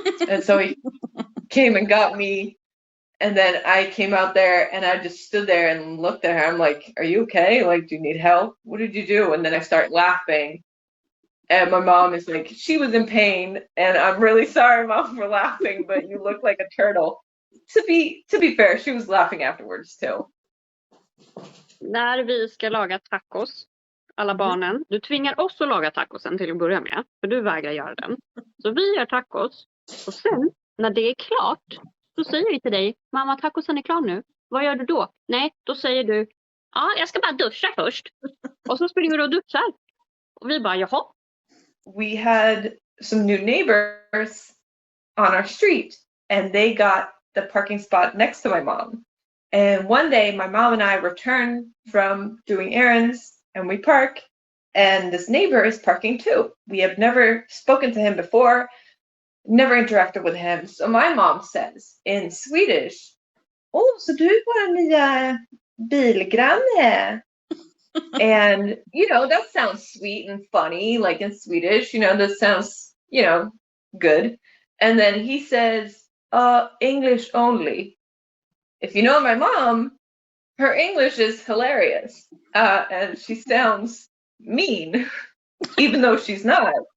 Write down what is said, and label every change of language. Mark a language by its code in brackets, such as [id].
[en] And so he came and got me. And then I came out there and I just stood there and looked at her. I'm like, are you okay? Like, do you need help? What did you do? And then I start laughing. And my mom is like, she was in pain. And I'm really sorry, Mom, for laughing, but you look like a turtle. To be fair, she was laughing afterwards too. [sv] När vi ska laga tacos, alla barnen, du tvingar oss att laga tacosen till att börja med. För du vägrar göra den. Så vi gör tacos. Och sen, när det är klart, så säger vi till dig, mamma, tacosen är klar nu. Vad gör du då? Nej, då säger du, ja, jag ska bara duscha först. Och så springer du och duschar. Och vi bara, jaha. [en] We had some new neighbors on our street. And they got the parking spot next to my mom. And one day, my mom and I returned from doing errands. And we park. And this neighbor is parking too. We have never spoken to him before. Never interacted with him. So my mom says in Swedish, oh, [sv] så du är vår nya bilgranne. [en] And, you know, that sounds sweet and funny, like in Swedish, you know, that sounds, you know, good. And then he says, English only. If you know my mom, her English is hilarious, and she sounds mean, even though she's not.